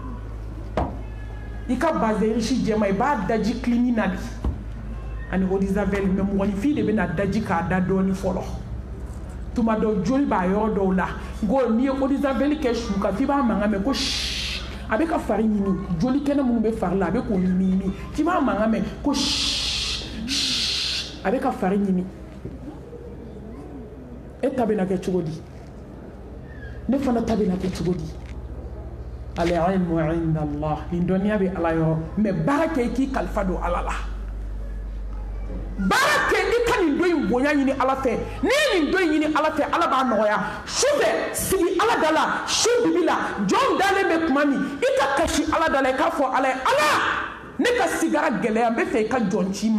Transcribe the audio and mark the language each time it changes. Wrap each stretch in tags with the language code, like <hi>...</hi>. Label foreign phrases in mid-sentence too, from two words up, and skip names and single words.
<bm>i ka bazɛrisi jɛma i b'a daji clinique na de ani</bm> <fr>eau de javel</fr> <bm>mɛ mɔgɔninfin de bɛ na daji k'a da dɔɔni fɔlɔ tuma dɔ joli b'a yɔrɔ dɔw la ngo n'i ye</bm> <fr>eau de javel</fr> <bm>kɛ su kan f'i b'a mankan mɛn ko shh a bɛ ka fari ɲimi joli kɛnɛ minnu bɛ fari la a bɛ k'o ɲimi f'i b'a mankan mɛn ko shh shh a bɛ ka fari ɲimi e ta bɛ na kɛ cogo di ne fana ta bɛ na kɛ cogo di</bm> <ar>al-ilmu inda Allah</ar> <bm>nin dɔnniya bɛ ala yɔrɔ mɛ baara kɛ i k'i kalifa don ala la baara kɛ i ka nin dɔ in bonya ɲini ala fɛ n'i ye nin dɔ in ɲini ala fɛ ala b'a nɔgɔya su fɛ sigi ala da la su bibi la jɔn dalen bɛ tuma min i ka kasi ala da la i k'a fɔ ala ye ala ne ka sigara gɛlɛya n bɛ fɛ i ka jɔn ci</bm>